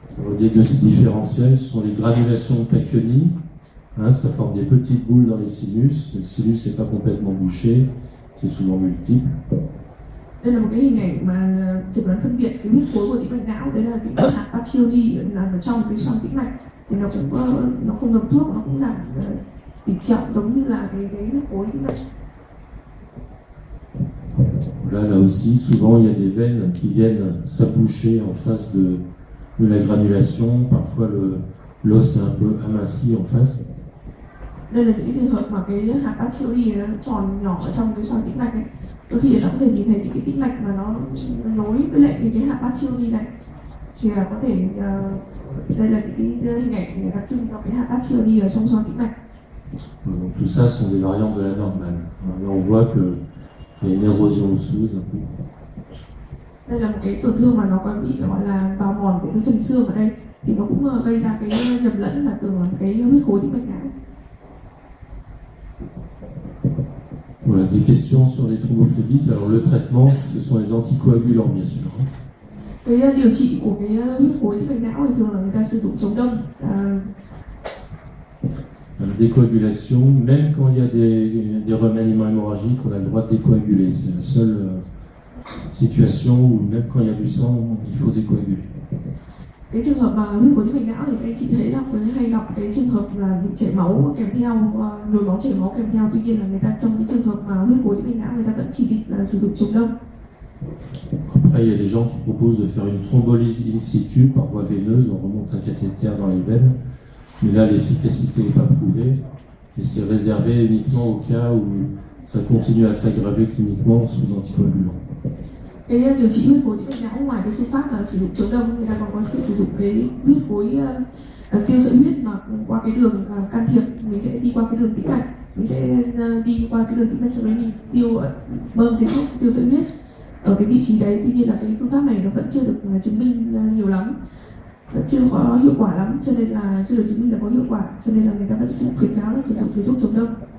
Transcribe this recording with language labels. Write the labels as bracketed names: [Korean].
[French] Le diagnostic différentiel, ce sont les granulations de Pacchioni. Ça forme des petites boules dans les sinus. Le sinus n'est pas complètement bouché, c'est souvent multiple. [Vietnamese] Đây là một cái hình ảnh mà chẩn đoán phân biệt cái huyết khối của tĩnh mạch não. Đấy là cái hạt Pacioli là ở trong cái xoang tĩnh mạch, thì nó không ngấm thuốc, nó cũng giảm tỷ trọng giống như là cái huyết khối tĩnh mạch. [French] Là aussi, souvent il y a des veines qui viennent s'aboucher en face de la granulation. Parfois l'os est un peu aminci en face. [Vietnamese] Đây là những cái trường hợp mà cái hạt Pacioli nó tròn nhỏ ở trong cái xoang tĩnh mạch này. Đôi khi sẽ có thể nhìn thấy những cái tĩnh mạch mà nó nối với lại những cái hạt Pacioli này. Thì là có thể đây là những cái hình ảnh đặc trưng cho cái hạt Pacioli ở trong xoang tĩnh mạch. [French] Donc tout ça sont des variantes de la normale. Là on voit que il y a une érosion osseuse un peu. [Vietnamese] Đây là một cái tổn thương mà nó có bị gọi là bào mòn của cái phần xương ở đây, thì nó cũng gây ra cái nhầm lẫn là tưởng là cái huyết khối tĩnh mạch não. [French] Voilà, des questions sur les thrombophlébite. Alors le traitement, ce sont les anticoagulants bien sûr. [Vietnamese] Cái điều trị của cái huyết khối tĩnh mạch não thì thường là người ta sử dụng chống đông. [French] La décoagulation, même quand il y a des remaniements hémorragiques, on a le droit de décoaguler. C'est la seule situation où même quand il y a du sang, il faut décoaguler. [Vietnamese] Cái trường hợp mà huyết khối tĩnh mạch não thì các anh chị thấy là hay gặp cái trường hợp là bị chảy máu kèm theo, nhồi máu chảy máu kèm theo. Tuy nhiên là người ta trong cái trường hợp mà huyết khối tĩnh mạch não người ta vẫn chỉ định là sử dụng chống đông. [French] Après, il y a des gens qui proposent de faire une thrombolyse in situ par voie veineuse. On remonte un cathéter dans les veines. Mais là, l'efficacité n'est pas prouvée. Et c'est réservé uniquement au cas où ça continue à s'aggraver cliniquement sous anticoagulants. [Vietnamese] Cái điều trị huyết khối tĩnh mạch não ngoài cái phương pháp là sử dụng chống đông, người ta còn có thể sử dụng cái huyết khối tiêu sợi huyết mà qua cái đường can thiệp. Mình sẽ đi qua cái đường tĩnh mạch, mình sẽ đi qua cái đường tĩnh mạch, sau đấy mình bơm cái thuốc tiêu sợi huyết ở cái vị trí đấy. Tuy nhiên là cái phương pháp này nó vẫn chưa được chứng minh nhiều lắm, vẫn chưa có hiệu quả lắm, cho nên là chưa được chứng minh là có hiệu quả, cho nên là người ta vẫn sẽ khuyến cáo là sử dụng cái thuốc chống đông.